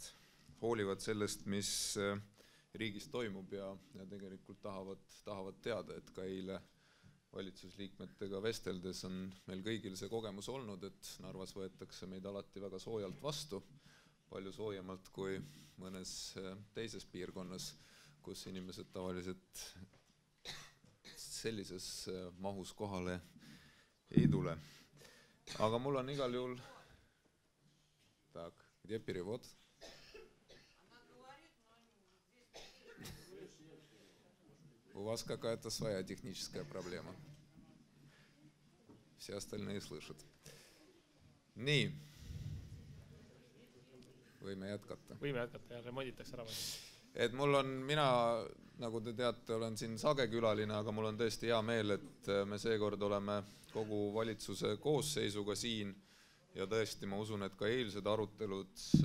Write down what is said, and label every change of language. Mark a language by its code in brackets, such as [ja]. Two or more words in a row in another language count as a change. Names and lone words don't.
[et] hoolivad sellest, mis riigis toimub ja tegelikult tahavad teada, et ka eile valitsusliikmetega vesteldes on meil kõigil see kogemus olnud, et Narvas võetakse meid alati väga soojalt vastu, palju soojemalt kui mõnes teises piirkonnas, kus inimesed tavaliselt sellises mahus kohale ei tule. Aga mul on igal juhul... [ru] Так, где перевод? У вас какая-то своя техническая проблема. Все остальные слышат. [et] Nii. Võime jätkata. Võime jätkata ja remonditakse ära. Et mul on, mina, nagu te teate, olen siin sagekülaline, aga mul on tõesti hea meel, et me seekord oleme kogu valitsuse koosseisuga siin ja tõesti ma usun, et ka eilsed arutelud